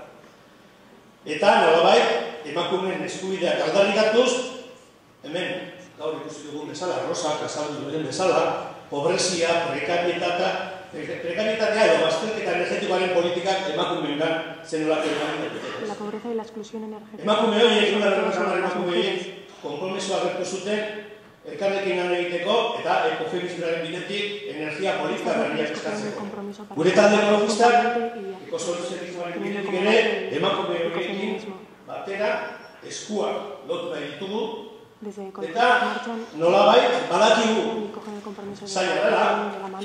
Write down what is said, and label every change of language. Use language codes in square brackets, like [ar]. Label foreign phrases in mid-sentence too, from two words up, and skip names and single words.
[eu] Eta nolabait, emakumeen eskubideak aldarrikatuz, hemen, gaur ikusi dugun bezala, Rosak azaldu duen bezala, pobrezia, prekarietatea edo bazterketa energetikoaren politikak emakumeengan zenolako emakumeen. [es] La pobreza y la exclusión energética. [eu] Emakume horiek, emakume horiek, konpromisoa agertu zuten, elkarrekin lan egiteko eta ekofeministaren bidetik energia politika berriak eskatzeko. Gure talde ekologistak, ekosoluzionismoaren bidetik ere, emakume horiekin batera eskuak lotu nahi ditugu, eta nolabait badakigu zaila dela.